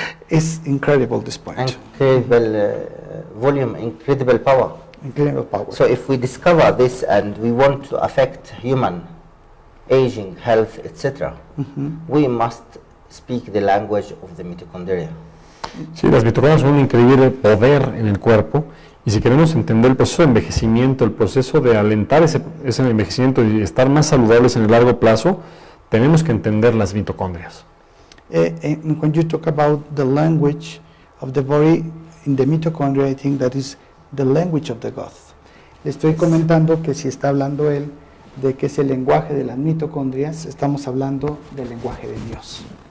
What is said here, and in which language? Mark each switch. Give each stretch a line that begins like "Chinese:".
English: Is incredible, this point. Incredible volume, incredible power. Incredible power. So if we discover this and we want to affect human aging, health, etc., we must speak the language of the mitochondria.
Spanish: Sí, las mitocondrias son un increíble poder en el cuerpo, y si queremos entender el proceso de envejecimiento, el proceso de alentar ese envejecimiento y estar más saludables en el largo plazo, tenemos que entender las mitocondrias.
English: And when you talk about the language of the body in the mitochondria, I think that is the language of the God.
Spanish: Le estoy comentando que si está hablando él de que es el lenguaje de las mitocondrias, estamos hablando del lenguaje de Dios.